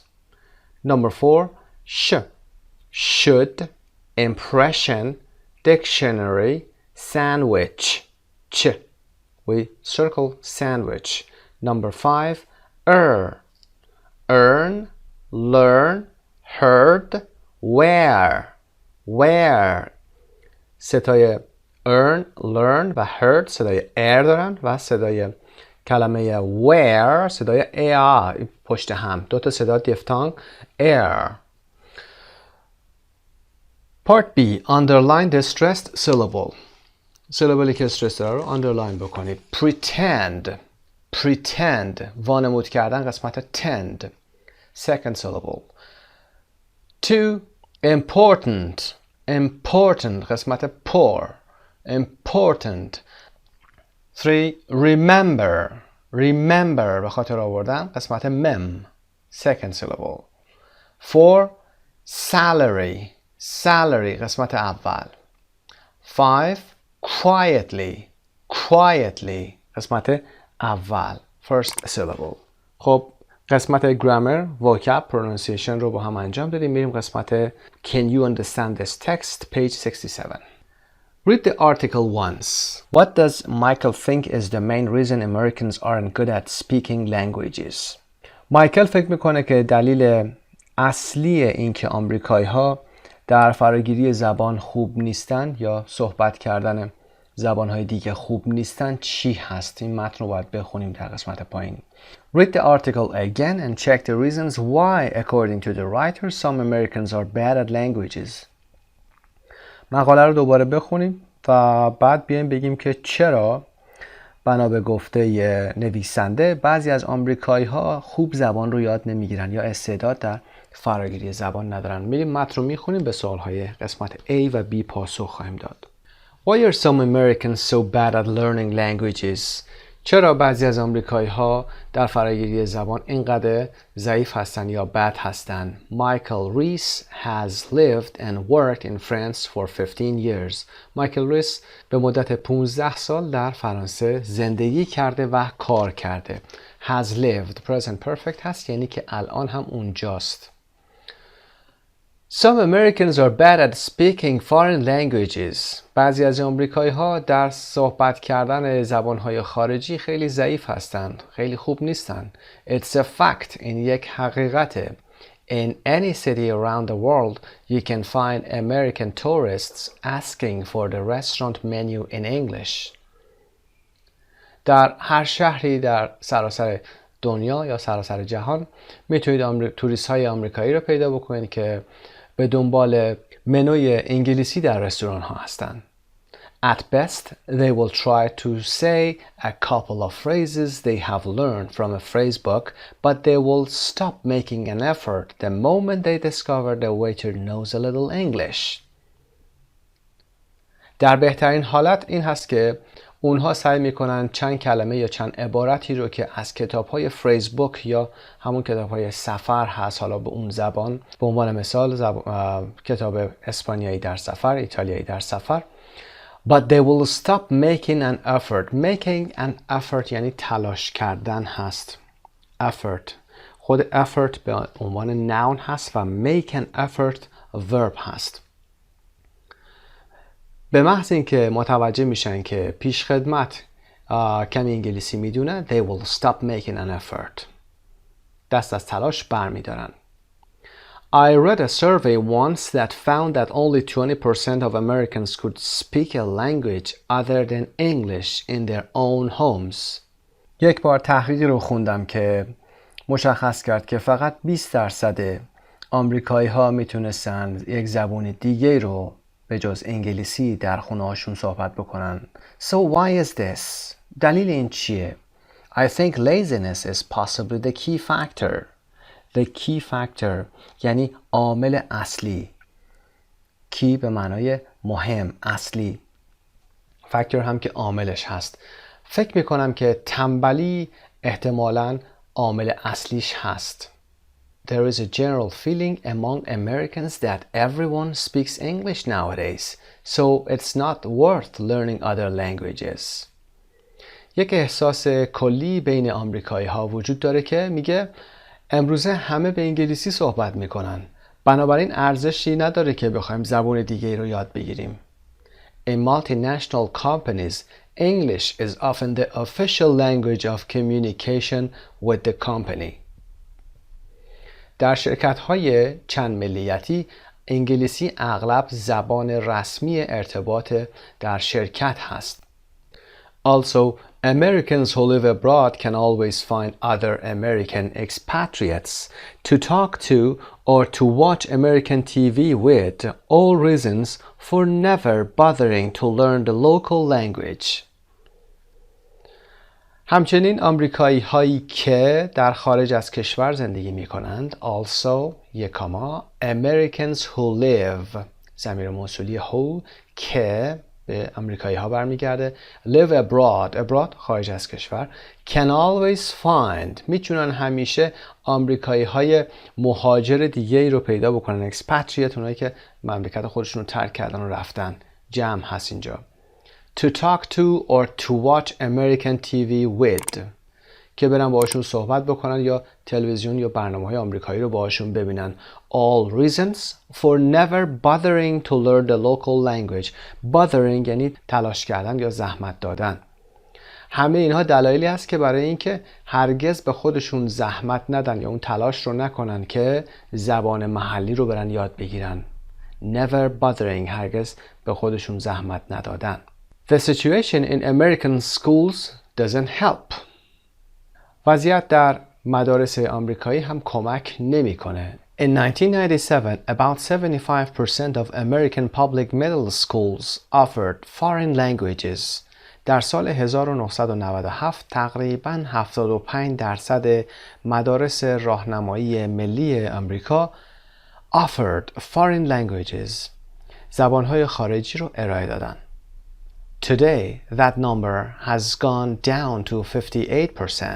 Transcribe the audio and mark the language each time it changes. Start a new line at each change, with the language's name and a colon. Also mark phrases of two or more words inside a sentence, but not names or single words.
English: Number 4, should, impression, dictionary, sandwich. We circle sandwich. Number 5, earn, learn, heard, wear.
Persian: ستای
English: earn, learn
Persian: و heard صدای air دارن و صدای کلمه wear صدای air پشت هم. دو تا صدا دیفتانگ air.
English: Part B. Underline the stressed syllable. syllable
Persian: که استرس داره رو
English: underline بکنید.
Persian: Pretend وانمود کردن قسمت tend.
English: Second syllable. 2. Important قسمت pour. Important. 3.
Persian: Remember به خاطر آوردن قسمت mem.
English: Second syllable. 4. Salary قسمت اول.
Persian: 5. Quietly قسمت اول.
English: First syllable.
Persian: خب قسمت
English: grammar, vocab, pronunciation
Persian: رو با هم انجام دادیم. میریم قسمت
English: Can you understand this text? Page 67. Read the article once. What does Michael think is the main reason Americans aren't good at speaking languages?
Persian: مایکل فکر میکنه که دلیل اصلی این که آمریکایی‌ها در فراگیری زبان خوب نیستن یا صحبت کردن زبانهای دیگه خوب نیستن چی هست؟ این متن رو باید بخونیم در قسمت پایین.
English: Read the article again and check the reasons why, according to the writer, some Americans are bad at languages.
Persian: مقاله رو دوباره بخونیم و بعد بیایم بگیم که چرا بنا به گفته نویسنده بعضی از آمریکایی‌ها خوب زبان رو یاد نمیگیرن یا استعداد در فراگیری زبان ندارن. میریم متن رو میخونیم، به سوالهای قسمت A و B پاسخ خواهیم داد.
English: Why are some Americans so bad at learning languages?
Persian: چرا بعضی از آمریکایی‌ها در فراگیری زبان اینقدر ضعیف هستن یا بد هستن؟
English: Michael Reese has lived and worked in France for 15 years.
Persian: مایکل ریس به مدت 15 سال در فرانسه زندگی کرده و کار کرده.
English: Has lived present perfect
Persian: هست یعنی که الان هم اونجاست.
English: Some Americans are bad at speaking foreign languages.
Persian: بعضی از آمریکایی‌ها در صحبت کردن زبان‌های خارجی خیلی ضعیف هستند، خیلی خوب نیستن.
English: It's a fact.
Persian: این یک حقیقته.
English: In any city around the world, you can find American tourists asking for the restaurant menu in English.
Persian: در هر شهری در سراسر دنیا یا سراسر جهان میتونید توریست‌های آمریکایی رو پیدا بکنید که به دنبال منوی انگلیسی در رستوران ها هستند.
English: At best, they will try to say a couple of phrases they have learned from a phrase book, but they will stop making an effort the moment they discover the waiter knows a little English.
Persian: در بهترین حالت این هست که اونها سعی میکنن چند کلمه یا چند عبارتی رو که از کتاب‌های فریز بوک یا همون کتاب‌های سفر هست، حالا به اون زبان، به عنوان مثال کتاب اسپانیایی در سفر، ایتالیایی در سفر.
English: But they will stop making an effort. Making an effort
Persian: یعنی تلاش کردن هست. Effort. خود effort به عنوان noun هست و
English: make an effort verb
Persian: هست. به محض اینکه متوجه میشن که پیش خدمت کمی انگلیسی میدونه
English: they will stop making an effort.
Persian: دست از تلاش برمیدارن.
English: I read a survey once that found that only 20% of Americans could speak a language other than English in their own homes.
Persian: یک بار تحقیقی رو خوندم که مشخص کرد که فقط 20% آمریکایی ها میتونستن یک زبان دیگه رو به جز انگلیسی در خونه هاشون صحبت بکنن.
English: So why is this?
Persian: دلیل این چیه؟
English: I think laziness is possibly the key factor. The key factor
Persian: یعنی عامل اصلی. key به معنای مهم، اصلی. factor هم که عاملش هست. فکر میکنم که تنبلی احتمالاً عامل اصلیش هست.
English: There is a general feeling among Americans that everyone speaks English nowadays, so it's not worth learning other languages.
Persian: یک احساس کلی بین آمریکایی ها وجود داره که میگه امروزه همه به انگلیسی صحبت میکنن. بنابراین ارزشی نداره که بخوایم زبان دیگه رو یاد بگیریم.
English: In multinational companies, English is often the official language of communication with the company.
Persian: در شرکت‌های چند ملیتی انگلیسی اغلب زبان رسمی ارتباط در شرکت هست.
English: Also, Americans who live abroad can always find other American expatriates to talk to or to watch American TV with, all reasons for never bothering to learn the local language.
Persian: همچنین آمریکایی هایی که در خارج از کشور زندگی می کنند
English: also Americans who live
Persian: ضمیر موصولی who که به آمریکایی ها برمیگرده
English: live abroad
Persian: خارج از کشور
English: can always find
Persian: میتونن همیشه آمریکایی های مهاجر دیگه ای رو پیدا بکنن expatriate اونایی که مملکت خودشون رو ترک کردن و رفتن جمع هست اینجا
English: to talk to or to watch American TV with
Persian: که برن باهاشون صحبت بکنن یا تلویزیون یا برنامه‌های آمریکایی رو باهاشون ببینن.
English: All reasons for never bothering to learn the local language.
Persian: Bothering یعنی تلاش کردن یا زحمت دادن. همه اینها دلایلی است که برای اینکه هرگز به خودشون زحمت ندن یا اون تلاش رو نکنن که زبان محلی رو برن یاد بگیرن.
English: Never bothering
Persian: هرگز به خودشون زحمت ندادن.
English: The situation in American schools doesn't help.
Persian: وضعیت در مدارس آمریکایی هم کمک نمیکنه.
English: In 1997, about 75% of American public middle schools offered foreign languages.
Persian: در سال 1997 تقریباً 75% مدارس راهنمایی ملی آمریکا
English: offered foreign languages.
Persian: زبانهای خارجی رو ارائه دادن.
English: Today, that number has gone down to 58%.